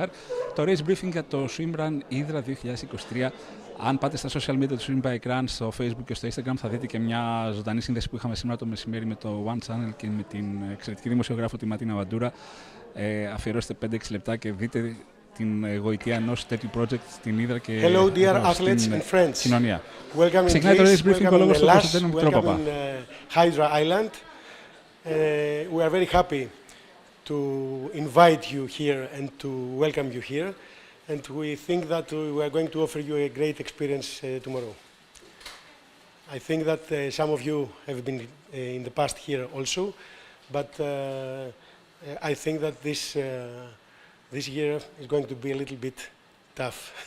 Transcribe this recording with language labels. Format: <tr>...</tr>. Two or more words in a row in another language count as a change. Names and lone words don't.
<el>Το</el> <en>race briefing</en> <el>για το SwimRun Hydra 2023. Αν πάτε στα</el> <en>social media</en> <el>του Swimbikerun, στο Facebook και στο Instagram, θα δείτε και μια ζωντανή σύνδεση που είχαμε σήμερα το μεσημέρι με το One Channel και με την εξαιρετική δημοσιογράφο τη Ματίνα Βαντούρα. Αφιερώστε 5-6 λεπτά και δείτε την γοητεία ενός τέτοιου project στην Hydra και</el> <en>Hello, dear athletes and friends.</en> <el>Κοινωνία.</el> <en>Welcome in</en> <el>Ξεκινάει το race</el> <en>Greece,</en> <el>briefing ο λόγος του Κωνσταντίνου Μητρόπαπα.</el> <en>Hydra Island. We are very happy to invite you here and to welcome you here. And we think that we are going to offer you a great experience tomorrow. I think that some of you have been in the past here also, but I think that this year is going to be a little bit tough.</en>